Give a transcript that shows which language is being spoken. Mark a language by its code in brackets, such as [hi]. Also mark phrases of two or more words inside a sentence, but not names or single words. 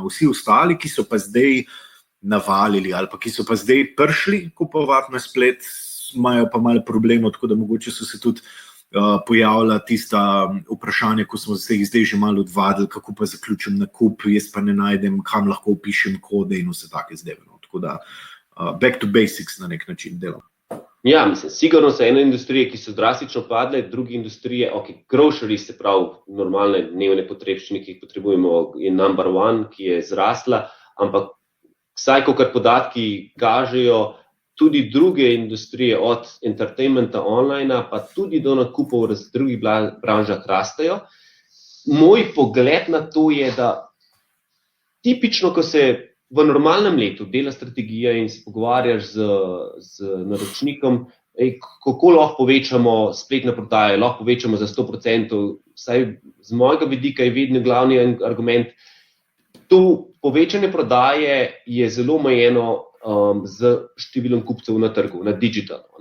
[sl] Vsi ostali, ki so pa zdaj navalili ali pa ki so pa zdaj prišli kupovati na splet, imajo pa malo problemov, tako da mogoče so se tudi pojavlja tista vprašanja, ko smo se jih zdaj že malo odvadili, kako pa zaključim nakup, jaz pa ne najdem, kam lahko opišem kode in vse take zadeve. No. Tako da [en] back to basics [sl] na nek način delam. Ja, mislim, sigurno so ene industrije, ki so drastično padle, druge industrije, grocery, se pravi, normalne dnevne potrebščine, ki jih potrebujemo, je [en] number one, [sl] ki je zrasla, ampak vsaj kakor podatki kažejo, tudi druge industrije od entertainmenta online, pa tudi do nakupov v drugih branžah rastejo. Moj pogled na to je, da tipično, ko se v normalnem letu dela strategija in se pogovarjaš z naročnikom, kako lahko povečamo spletne prodaje, lahko povečamo za 100%, vsaj z mojega vidika je vedno glavni argument, to povečanje prodaje je zelo omejeno z številom kupcev na trgu, na digitalu.